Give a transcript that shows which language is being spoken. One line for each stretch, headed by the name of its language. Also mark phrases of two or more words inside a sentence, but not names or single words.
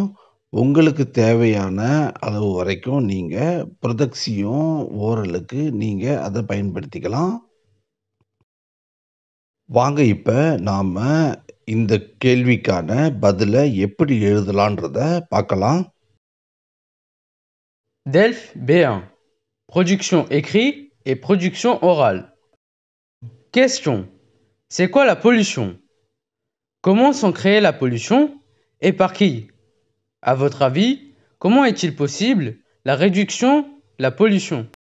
Tamil: உங்களுக்கு தேவையான அளவு வரைக்கும் நீங்கள்
French: production orale
Tamil: நீங்கள் அதை பயன்படுத்திக்கலாம். வாங்க இப்போ நாம் இந்த கேள்விக்கான பதிலை எப்படி எழுதலான்றத பார்க்கலாம்.
French: DELF B1. Production écrite et production orale. Question. C'est quoi la pollution? Comment sont créées la pollution et par qui? À votre avis, comment est-il possible la réduction, la pollution?